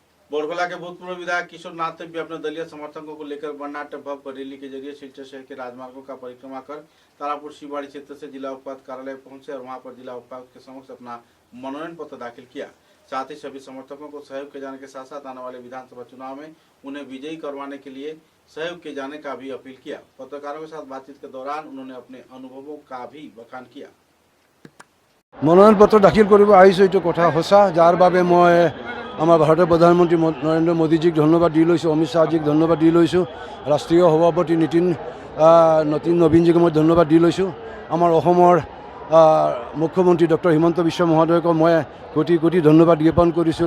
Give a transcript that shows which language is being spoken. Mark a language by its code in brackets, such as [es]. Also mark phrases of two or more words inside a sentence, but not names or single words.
[hi] बोरगोला के भूतपूर्व विधायक किशोर नाथ ने भी अपने दलीय समर्थकों को लेकर बर्नाट भव्य रैली के जरिए सिलचर शहर के राजमार्गों का परिक्रमा कर तारापुर शिवबाड़ी क्षेत्र से जिला उपायुक्त कार्यालय पहुंचे और वहां पर जिला उपायुक्त के समक्ष अपना मनोनयन पत्र दाखिल किया। साथ ही सभी समर्थकों को सहयोग किए जाने के साथ साथ आने वाले विधानसभा चुनाव में उन्हें विजयी करवाने के लिए सहयोग किए जाने का भी अपील किया। पत्रकारों के साथ बातचीत के दौरान उन्होंने अपने अनुभवों का भी बखान किया। मनोनयन पत्र दाखिल [as] কৰিব আহিছোঁ এইটো কথা সঁচা, যাৰ বাবে মই আমাৰ ভাৰতৰ প্ৰধানমন্ত্ৰী নৰেন্দ্ৰ মোদীজীক ধন্যবাদ দি লৈছোঁ, অমিত শ্বাহজীক ধন্যবাদ দি লৈছোঁ, ৰাষ্ট্ৰীয় সভাপতি নবীনজীক মই ধন্যবাদ দি লৈছোঁ, আমাৰ অসমৰ মুখ্যমন্ত্ৰী ডক্টৰ হিমন্ত বিশ্ব মহোদয়ক মই কোটি কোটি ধন্যবাদ জ্ঞাপন কৰিছোঁ।